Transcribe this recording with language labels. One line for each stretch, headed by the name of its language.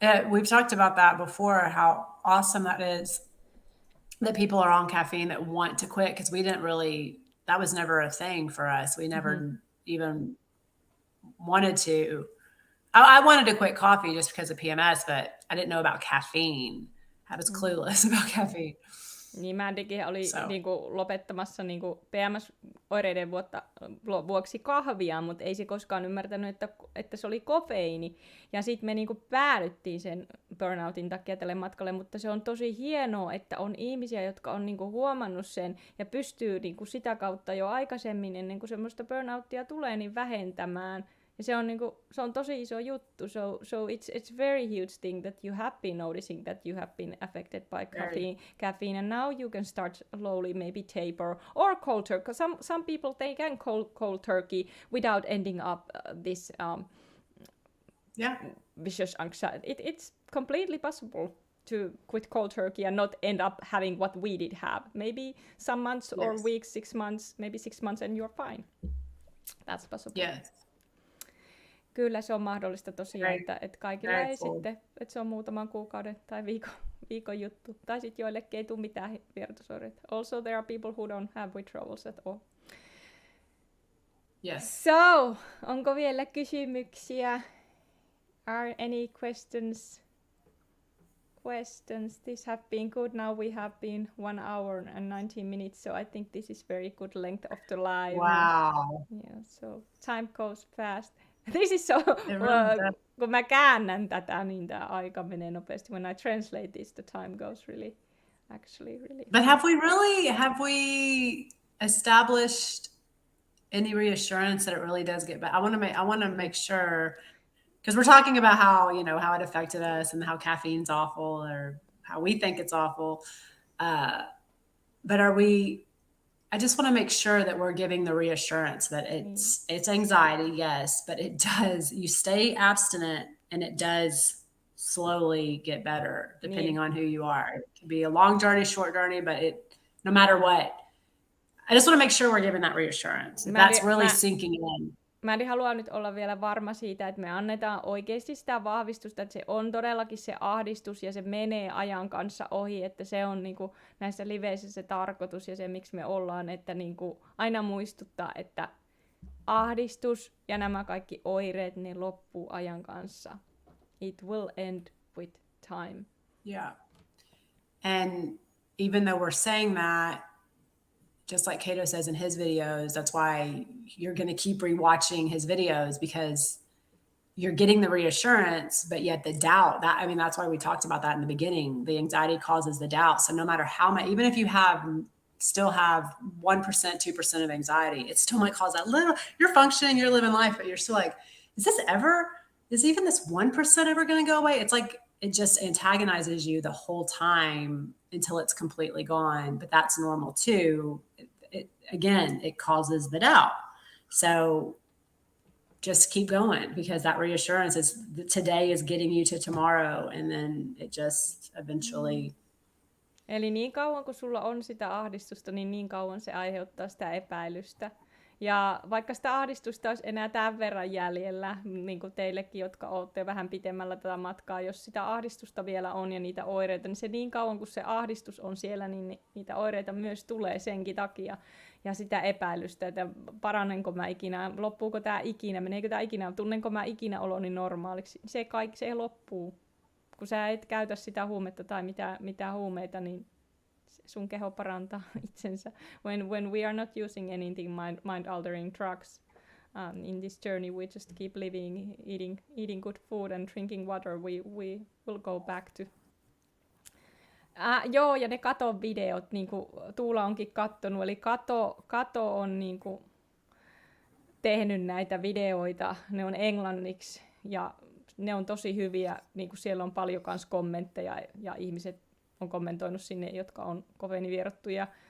English: We've talked about that before, how awesome that is that people are on caffeine that want to quit, because we didn't really, that was never a thing for us. We never even wanted to. I wanted to quit coffee just because of PMS, but I didn't know about caffeine. I was clueless about caffeine.
Finnish: Niin Mandykin oli niinku lopettamassa niinku PMS-oireiden vuoksi kahvia, mutta ei se koskaan ymmärtänyt, että se oli kofeiini. Ja sitten me niinku päädyttiin sen burnoutin takia tälle matkalle, mutta se on tosi hienoa, että on ihmisiä, jotka on niinku huomannut sen ja pystyy niinku sitä kautta jo aikaisemmin, ennen kuin semmoista burnouttia tulee, niin vähentämään. Ja se on tosi iso juttu.
English: So it's very huge thing that you have been noticing that you have been affected by caffeine, and now you can start slowly maybe taper or cold turkey. Some people, they can cold turkey without ending up this vicious anxiety. It's completely possible to quit cold turkey and not end up having what we did have. Maybe some months or weeks, 6 months, maybe 6 months, and you're fine. That's possible. Yes. Kyllä
Finnish: se on mahdollista tosiaan, että kaikilla ei sitten, että se on muutaman kuukauden tai viikon juttu. Tai sitten joillekin ei tule mitään vierotusoireita.
English: Also there are people who don't have withdrawals at all. Yes.
Finnish: So, onko vielä kysymyksiä?
English: Are any questions? This have been good. Now we have been 1 hour and 19 minutes, so I think this is very good length of the live. Wow. Yeah, so time goes fast. This is so,
Finnish: kun mä käännän tätä, niin tää aika menee nopeasti.
English: When I translate this, the time goes really. But have we established any reassurance that it really does get better? I want to make sure, because we're talking about how it affected us and how caffeine's awful or how we think it's awful. But I just want to make sure that we're giving the reassurance that it's anxiety, yes, but it does, you stay abstinent and it does slowly get better depending on who you are. It can be a long journey, short journey, but no matter what, I just want to make sure we're giving that reassurance. That's really sinking in.
Finnish: Mä en halua nyt olla vielä varma siitä, että me annetaan oikeasti sitä vahvistusta, että se on todellakin se ahdistus ja se menee ajan kanssa ohi, että se on niinku näissä liveissä se tarkoitus ja se, miksi me ollaan, että niinku aina muistuttaa, että ahdistus ja nämä kaikki oireet, ne loppuu ajan kanssa.
English: It will end with time. Yeah. And even though we're saying that, just like Cato says in his videos, that's why you're going to keep rewatching his videos, because you're getting the reassurance, but yet the doubt, that's why we talked about that in the beginning. The anxiety causes the doubt. So no matter how much, even if you still have 1%, 2% of anxiety, it still might cause that little, you're functioning, you're living life, but you're still like, is even this 1% ever going to go away? It's like, it just antagonizes you the whole time until it's completely gone. But that's normal too. It causes the doubt. So just keep going, because that reassurance is today is getting you to tomorrow, and then it just eventually.
Finnish: Eli niin kauan kun sulla on sitä ahdistusta, niin kauan se aiheuttaa sitä epäilystä. Ja vaikka sitä ahdistusta olisi enää tämän verran jäljellä, niin kuin teillekin, jotka olette vähän pitemmällä tätä matkaa, jos sitä ahdistusta vielä on ja niitä oireita, niin se niin kauan kun se ahdistus on siellä, niin niitä oireita myös tulee senkin takia. Ja sitä epäilystä, että paranenko mä ikinä, loppuuko tämä ikinä, meneekö tämä ikinä, tunnenko mä ikinä oloni normaaliksi. Se loppuu. Kun sä et käytä sitä huumetta tai mitä huumeita, niin sun keho parantaa itsensä.
English: When we are not using anything mind-altering drugs in this journey, we just keep living, eating good food and drinking water, we will go back to.
Finnish: Joo, ja ne Katon videot, niin kuin Tuula onkin kattonut, eli Kato on niin kuin tehnyt näitä videoita, ne on englanniksi, ja ne on tosi hyviä, niin kuin siellä on paljon kans kommentteja, ja ihmiset on kommentoinut sinne, jotka on kofeiinivierottuja.